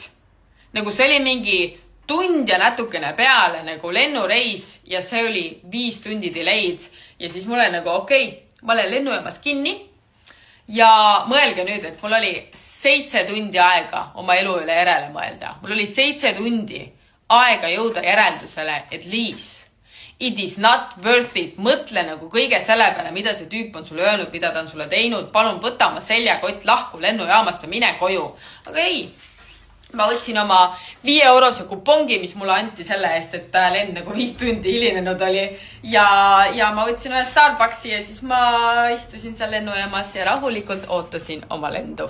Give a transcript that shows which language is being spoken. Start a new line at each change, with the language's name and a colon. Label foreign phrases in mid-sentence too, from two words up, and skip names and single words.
Estonian: Nagu see oli mingi tund ja natukene peale nagu lennureis ja see oli 5 tundi delayed. Ja siis mul oli nagu okei, ma olen lennujaamas kinni. Ja mõelge nüüd, et mul oli 7 tundi aega oma elu üle järele mõelda. Mul oli 7 tundi aega jõuda järeldusele, et Liis,
English: it is not worth it.
Estonian: Mõtle nagu kõige selle peale, mida see tüüp on sulle öelnud, mida ta on sulle teinud. Palun võta oma seljakott lahku lennujaamast ja mine koju. Aga ei, ma võtsin oma 5-eurose kupongi, mis mulle anti selle eest, et lend nagu 5 tundi hilinenud oli. Ja ma võtsin ühe Starbucksi ja siis ma istusin seal lennujaamas ja rahulikult ootasin oma lendu.